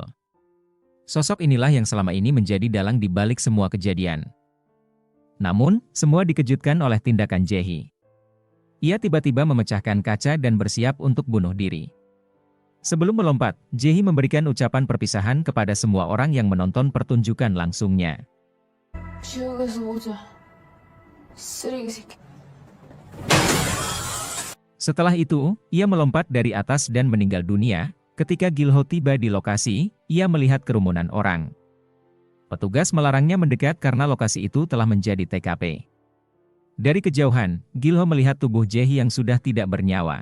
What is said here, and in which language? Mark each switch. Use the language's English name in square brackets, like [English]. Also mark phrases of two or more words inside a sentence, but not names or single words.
[Indonesian] Sosok inilah yang selama ini menjadi dalang di balik semua kejadian. Namun, semua dikejutkan oleh tindakan Jae-hee. Ia tiba-tiba memecahkan kaca dan bersiap untuk bunuh diri. Sebelum melompat, Jae-hee memberikan ucapan perpisahan kepada semua orang yang menonton pertunjukan langsungnya. [Korean] 지옥에서 오자. 쓰레기 새끼. [Indonesian] Setelah itu, ia melompat dari atas dan meninggal dunia. Ketika Gil-ho tiba di lokasi, ia melihat kerumunan orang. Petugas melarangnya mendekat karena lokasi itu telah menjadi TKP. Dari kejauhan, Gil-ho melihat tubuh Jae-hee yang sudah tidak bernyawa.